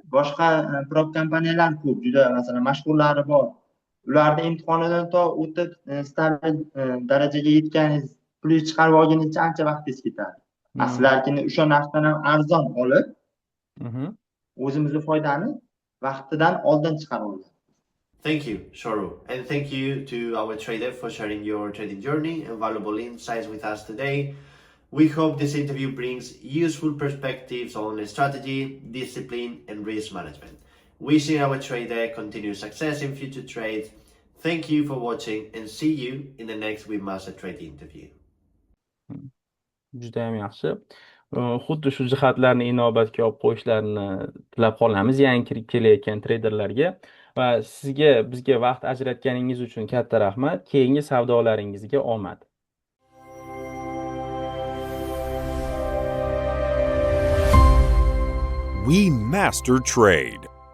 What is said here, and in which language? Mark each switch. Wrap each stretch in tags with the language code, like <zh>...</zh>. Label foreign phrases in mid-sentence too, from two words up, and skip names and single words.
<uz>Boshqa prop kompaniyalar ko'p, juda masalan mashhurlari bor. Ularning imtihonidan to o'tib stabil darajaga yetganingiz, plyus chiqarib olguningizcha ancha vaqtingiz ketadi. Sizlarkini o'sha narsadan ham arzon olib, o'zimizni foydani vaqtidan oldin chiqarib olamiz.</uz> <en>Thank you, Shoru, and thank you to our trader for sharing your trading journey and valuable insights with us today. We hope this interview brings useful perspectives on strategy, discipline, and risk management. Wishing our trader continued success in future trades. Thank you for watching and see you in the next Webmaster Trade interview.</en> <uz>Judayam yaxshi. Xuddi shu jihatlarni inobatga olib qo'yishlarini tilab qolamiz yangi kirib kelayotgan treyderlarga va bizga vaqt ajratganingiz uchun katta rahmat. Keyingi savdolaringizga omad.</uz> <en>We master trade.</en>